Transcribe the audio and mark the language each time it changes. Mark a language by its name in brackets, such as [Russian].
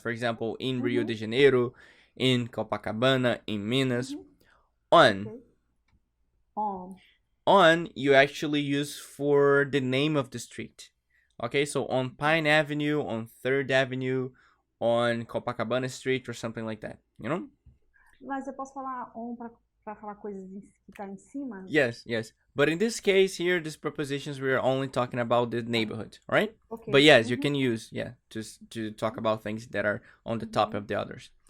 [English] For example, in Rio de Janeiro, in Copacabana, in Minas. On. Okay. On. On you actually use for the name of the street. Okay, so on Pine Avenue, on 3rd Avenue, on Copacabana Street or something like that, you know? [Portuguese] Mas eu posso falar on para falar coisas que tá em cima? [English] Yes, yes. But in this case here, these prepositions, we are only talking about the neighborhood, right? Okay. But yes, you can use, to talk about things that are on the top of the others.